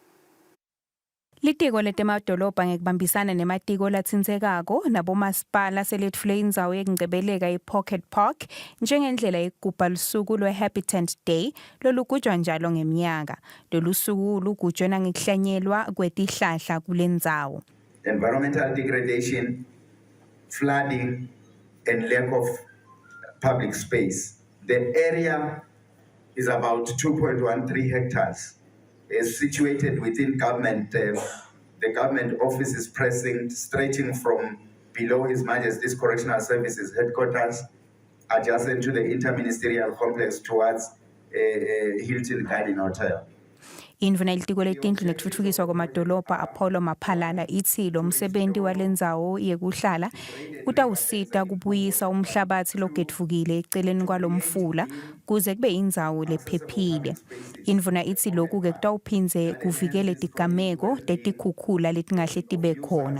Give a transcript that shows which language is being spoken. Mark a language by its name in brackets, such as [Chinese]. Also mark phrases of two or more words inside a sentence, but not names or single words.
[Swati] Litiko letemadolobha ngekubambisana nematiko latsintsekako nabomasipala selethule indzawo yekungcebeleka iPocket Park njengendlela yekugubha lusuku lwe-Habitat Day lolugujwa njalo ngeminyaka. Lolu suku lugujwa nangekuhlanyelwa kwetihlahla kule ndzawo. [English] environmental degradation, flooding, and lack of public space. The area is about 2.13 hectares. Is situated within government. The government office is stretching from below His Majesty's Correctional Services headquarters, adjacent to the interministerial complex towards Hilton Garden Hotel. [Swati] Indvuna yelitiko letindlu nekutfutfukiswa kwamadolobha Apollo Maphalala ithi lo msebenzi walendzawo yekuhlala utawusita kubuyisa umhlabathi logetfukile eceleni kwalomfula kuze kube indzawo lephephile. Indvuna ithi lokhu-ke kutawuphindze kuvikele tigameko tetikhukhula letingahle tibe khona.